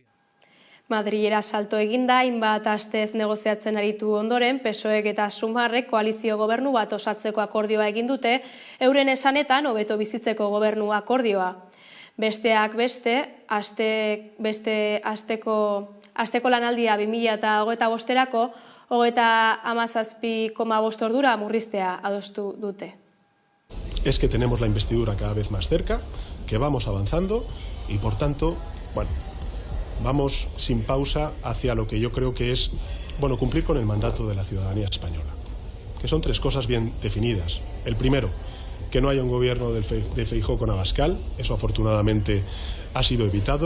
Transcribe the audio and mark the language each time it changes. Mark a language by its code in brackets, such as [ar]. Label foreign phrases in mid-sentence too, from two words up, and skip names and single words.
[eu] Madrilera salto eginda, hainbat astez negoziatzen aritu ondoren, PSOEk eta Sumarrek koalizio gobernu bat osatzeko akordioa egin dute, euren esanetan hobeto bizitzeko gobernu akordioa. Besteak beste, asteko lanaldia 2025erako 37,5 ordura murriztea adostu dute. [es] Es que tenemos la investidura cada vez más cerca, que vamos avanzando y por tanto, vamos sin pausa hacia lo que yo creo que es, cumplir con el mandato de la ciudadanía española, que son 3 cosas bien definidas. El primero, que no haya un gobierno de Feijóo con Abascal, eso afortunadamente ha sido evitado.